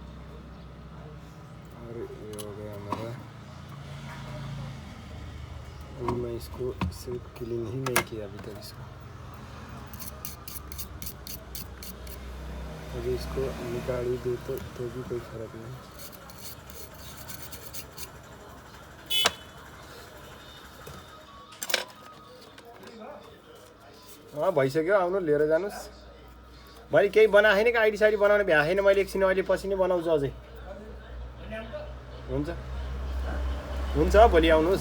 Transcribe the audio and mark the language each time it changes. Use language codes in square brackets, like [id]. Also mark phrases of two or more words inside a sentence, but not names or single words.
[hi] और ये हो गया हमारा। अभी मैं इसको सिर्फ क्लीन ही नहीं किया अभी तक इसको, अभी इसको निकाल ही दे तो भी कोई फर्क नहीं। [ne] भइसक्यो, आउनु लिएर जानुस्। मैले केही बनाएको छैन कि आइडी साइडी बनाउने भ्या छैन मैले, एकछिन अहिले पछि नै बनाउँछु अझै। हुन्छ हुन्छ भोलि आउनुहोस्।